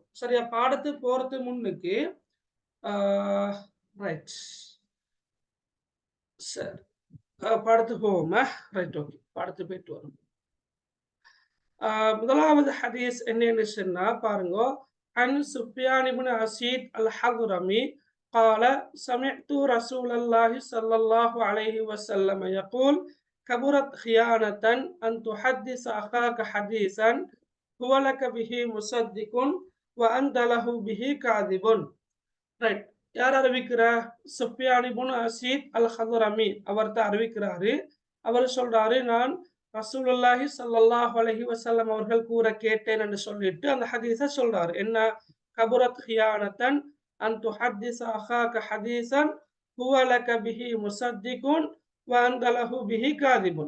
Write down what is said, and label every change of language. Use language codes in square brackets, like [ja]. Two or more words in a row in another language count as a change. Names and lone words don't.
[ta] சரியா? பாடத்துக்கு போறது முன்னுக்கு ரைட். சரி. பாடத்துக்கு போவோமா? [en] right. okay. [ta] பாடத்துக்கு போயிட்டு வரோம். முதலாவது ஹதீஸ் என்னன்னு சொன்னா பாருங்க. [ar] عن سفيان بن أسيد الحضرمي قال سمعت رسول الله صلى الله عليه وسلم يقول كبرت خيانة أن تحدث أخاك حديثا هو لك به مصدق وأنت له به كاذب. [ta] ரைட். யார் அறிவிக்கிறா? சுஃபியான் இப்னு அஸீத் அல்-ஹதுரமி அவர் தான் அறிவிக்கிறாரு. அவர் சொல்றாரு, நான் [ar] رسول الله صلى الله عليه وسلم [ta] அவர்கள் கூற கேட்டேன் என்று சொல்லிட்டு அந்த ஹதீஸை சொல்றாரு. என்ன? [ar] كبرت خيانة أن تحدث أخاك حديثا هو لك به مصدق وأنت له به كاذب.